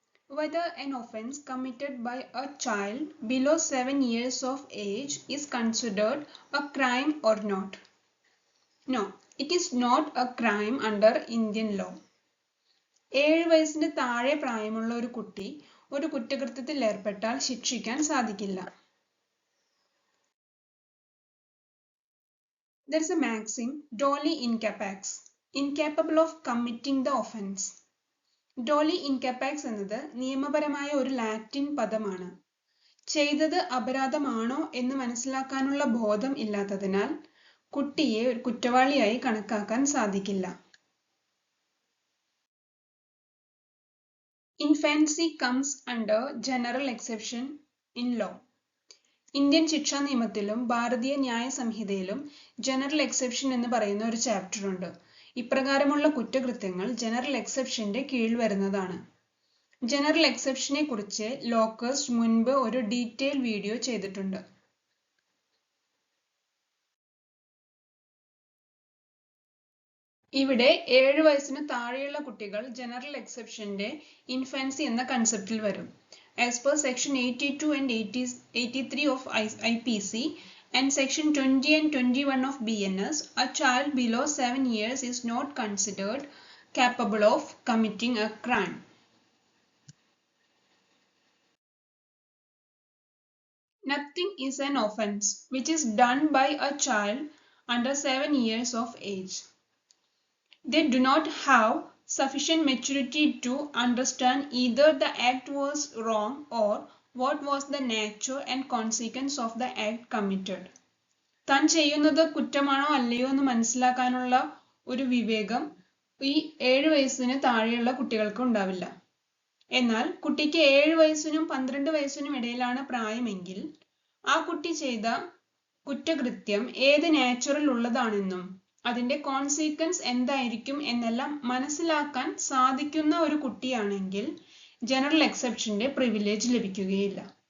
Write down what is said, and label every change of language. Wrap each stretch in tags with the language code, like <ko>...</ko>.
<en>Whether an offence committed by a child below 7 years of age is considered a crime or not. No, it is not a crime under Indian law.</en> <ml>7 വയസ്സിന് താഴെ പ്രായമുള്ള ഒരു കുട്ടി ഒരു കുറ്റകൃത്യത്തിൽ ഏർപ്പെട്ടാൽ ശിക്ഷിക്കാൻ സാധിക്കില്ല.</ml> <en>There is a maxim, doli incapax, incapable of committing the offence.</en> <ml>Dolly ഇൻകാപാക്സ് എന്നത് നിയമപരമായ ഒരു ലാറ്റിൻ പദമാണ്. ചെയ്തത് അപരാധമാണോ എന്ന് മനസ്സിലാക്കാനുള്ള ബോധം ഇല്ലാത്തതിനാൽ കുട്ടിയെ ഒരു കുറ്റവാളിയായി കണക്കാക്കാൻ സാധിക്കില്ല.</ml> <en>Infancy comes under general exception in law.</en> <ml>Indian ശിക്ഷാ നിയമത്തിലും ഭാരതീയ ന്യായ സംഹിതയിലും ജനറൽ എക്സെപ്ഷൻ എന്ന് പറയുന്ന ഒരു ചാപ്റ്റർ ഉണ്ട്. ഇപ്രകാരമുള്ള കുറ്റകൃത്യങ്ങൾ ജനറൽ എക്സെപ്ഷന്റെ കീഴിൽ വരുന്നതാണ്. ജനറൽ എക്സെപ്ഷനെ കുറിച്ച് ലോക്കസ്റ്റ് മുൻപ് ഒരു ഡീറ്റെയിൽ വീഡിയോ ചെയ്തിട്ടുണ്ട്. ഇവിടെ 7 വയസ്സിന് താഴെയുള്ള കുട്ടികൾ ജനറൽ എക്സെപ്ഷന്റെ ഇൻഫാൻസി എന്ന കൺസെപ്റ്റിൽ വരും.</ml> <en>As per section 82 and 83 of IPC and section 20 and 21 of BNS, a child below 7 years is not considered capable of committing a crime. Nothing is an offence which is done by a child under 7 years of age. They do not have sufficient maturity to understand either the act was wrong or what was the nature and consequence of the act committed.</en> <ml>താൻ ചെയ്യുന്നത് കുറ്റമാണോ അല്ലയോ എന്ന് മനസ്സിലാക്കാനുള്ള ഒരു വിവേകം ഈ 7 വയസ്സിന് താഴെയുള്ള കുട്ടികൾക്ക് ഉണ്ടാവില്ല. എന്നാൽ കുട്ടിക്ക് 7 വയസ്സിനും 12 വയസ്സിനും ഇടയിലാണ് പ്രായമെങ്കിൽ ആ കുട്ടി ചെയ്ത കുറ്റകൃത്യം ഏത് നാച്ചുറൽ ഉള്ളതാണെന്നും അതിന്റെ കോൺസിക്വൻസ് എന്തായിരിക്കും എന്നെല്ലാം മനസ്സിലാക്കാൻ സാധിക്കുന്ന ഒരു കുട്ടിയാണെങ്കിൽ ജനറൽ എക്സെപ്ഷന്റെ പ്രിവിലേജ് ലഭിക്കുകയില്ല.</ml>